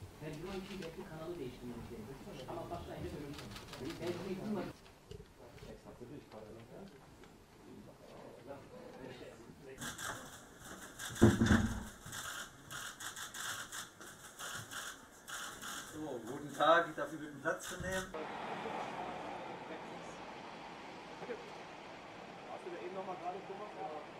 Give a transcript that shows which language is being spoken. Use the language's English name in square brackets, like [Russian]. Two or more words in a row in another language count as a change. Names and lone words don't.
[Turkish] Drone için belki kanalı değiştirmemiz gerekiyor. Ama başlayınca böyle belki duymadık. [German] So, guten Tag, ich darf Sie bitten, Platz zu nehmen. Hast du da eben nochmal gerade gemacht?